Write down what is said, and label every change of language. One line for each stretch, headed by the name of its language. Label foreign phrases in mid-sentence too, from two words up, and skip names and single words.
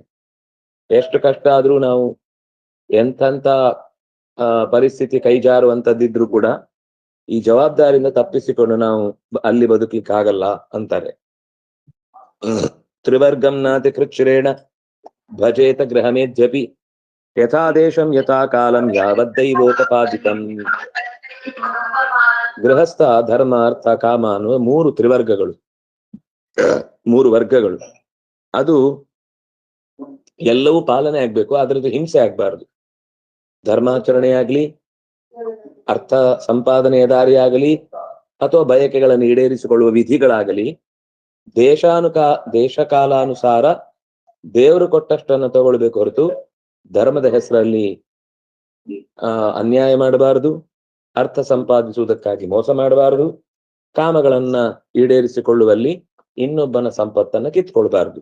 Kannada: ಎಷ್ಟು ಕಷ್ಟ ಆದ್ರೂ ನಾವು ಎಂಥಂತ ಪರಿಸ್ಥಿತಿ ಕೈಜಾರುವಂತದ್ದಿದ್ರು ಕೂಡ ಈ ಜವಾಬ್ದಾರಿಯಿಂದ ತಪ್ಪಿಸಿಕೊಂಡು ನಾವು ಅಲ್ಲಿ ಬದುಕಲಿಕ್ಕೆ ಆಗಲ್ಲ ಅಂತಾರೆ.
Sanskrit: ತ್ರಿವರ್ಗಂ ನಾತಿ ಕೃಚ್ಛ್ರೇಣ ಭಜೇತ ಗೃಹಮೇಧ್ಯಪಿ ಯಥಾ ದೇಶಂ ಯಥಾ ಕಾಲಂ ಯಾವದ್ದೈವೋಪಪಾದಿತಂ.
Kannada: ಗೃಹಸ್ಥ ಧರ್ಮ ಅರ್ಥ ಕಾಮ ಅನ್ನುವ 3 ತ್ರಿವರ್ಗಗಳು, 3 ವರ್ಗಗಳು. ಅದು ಎಲ್ಲವೂ ಪಾಲನೆ ಆಗ್ಬೇಕು, ಅದ್ರದ್ದು ಹಿಂಸೆ ಆಗ್ಬಾರ್ದು. ಧರ್ಮಾಚರಣೆ ಆಗ್ಲಿ, ಅರ್ಥ ಸಂಪಾದನೆಯ ದಾರಿ ಆಗಲಿ, ಅಥವಾ ಬಯಕೆಗಳನ್ನು ಈಡೇರಿಸಿಕೊಳ್ಳುವ ವಿಧಿಗಳಾಗಲಿ ದೇಶ ಕಾಲಾನುಸಾರ ದೇವರು ಕೊಟ್ಟಷ್ಟನ್ನು ತಗೊಳ್ಬೇಕು ಹೊರತು ಧರ್ಮದ ಹೆಸರಲ್ಲಿ ಅನ್ಯಾಯ ಮಾಡಬಾರದು, ಅರ್ಥ ಸಂಪಾದಿಸುವುದಕ್ಕಾಗಿ ಮೋಸ ಮಾಡಬಾರದು, ಕಾಮಗಳನ್ನ ಈಡೇರಿಸಿಕೊಳ್ಳುವಲ್ಲಿ ಇನ್ನೊಬ್ಬನ ಸಂಪತ್ತನ್ನ ಕಿತ್ಕೊಳ್ಬಾರ್ದು.